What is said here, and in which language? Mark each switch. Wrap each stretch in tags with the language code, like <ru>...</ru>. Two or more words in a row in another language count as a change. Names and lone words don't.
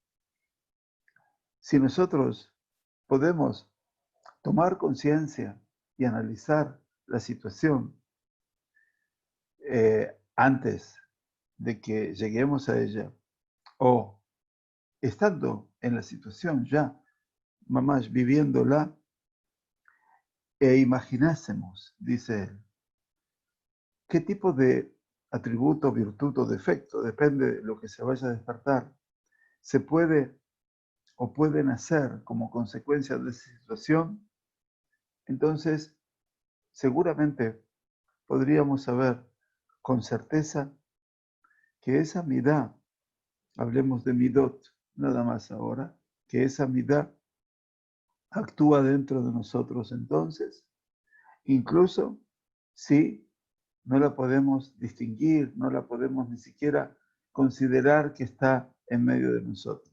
<es>Si nosotros podemos tomar conciencia y analizar la situación antes de que lleguemos a ella, o estando en la situación ya, mamás viviéndola, e imaginásemos, dice él, qué tipo de atributo, virtud o defecto, depende de lo que se vaya a despertar, se puede o pueden hacer como consecuencia de esa situación, entonces seguramente podríamos saber con certeza que esa midá, hablemos de midot nada más ahora, que esa midá actúa dentro de nosotros entonces, incluso si no la podemos distinguir, no la podemos ni siquiera considerar que está en medio de nosotros.</es>